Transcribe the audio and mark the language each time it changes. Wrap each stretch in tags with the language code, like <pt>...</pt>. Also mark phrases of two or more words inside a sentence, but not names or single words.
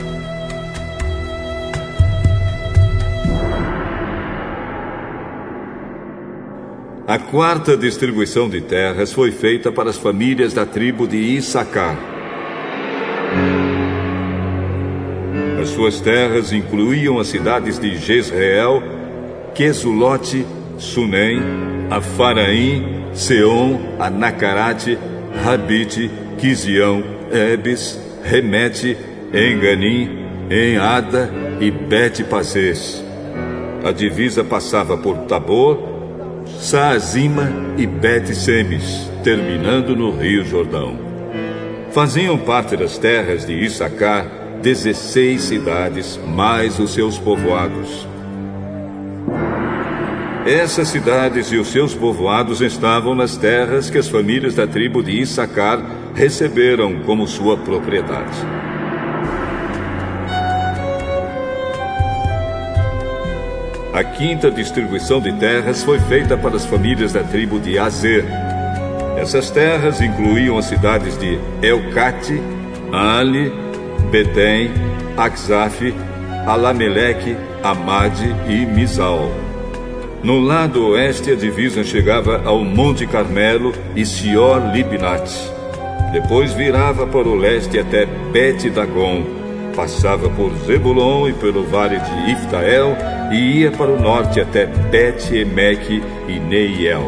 <pt>A quarta distribuição de terras foi feita para as famílias da tribo de Issacar. As suas terras incluíam as cidades de Jezreel, Quesulote, Sunem, Afaraim, Seom, Anacarate, Rabite, Quizião, Ebes, Remete, Enganim, Enada e Bet-Pasés. A divisa passava por Tabor, Saazima e Bet-Semes, terminando no Rio Jordão. Faziam parte das terras de Issacar 16 cidades, mais os seus povoados. Essas cidades e os seus povoados estavam nas terras que as famílias da tribo de Issacar receberam como sua propriedade. A quinta distribuição de terras foi feita para as famílias da tribo de Azer. Essas terras incluíam as cidades de Elcate, Ali, Betem, Axaf, Alameleque, Amade e Mizal. No lado oeste, a divisa chegava ao Monte Carmelo e Sior-Libnat. Depois virava para o leste até Bet-Dagon, passava por Zebulon e pelo vale de Iftael e ia para o norte até Bet-Emeque e Neiel.</pt>